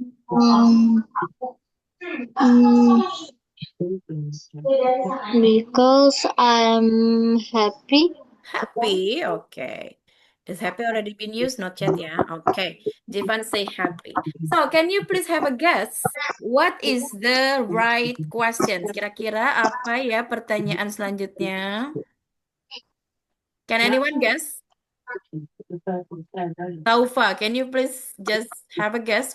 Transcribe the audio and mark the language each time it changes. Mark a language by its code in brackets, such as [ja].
[en] Um, because I'm happy. Happy. Okay. Is happy already been used? Not yet, yeah. Okay. Jivan say happy. So, can you please have a guess? What is the right questions? [id] Kira-kira apa ya pertanyaan selanjutnya? [en] Can anyone guess? Taufa, can you please just have a guess?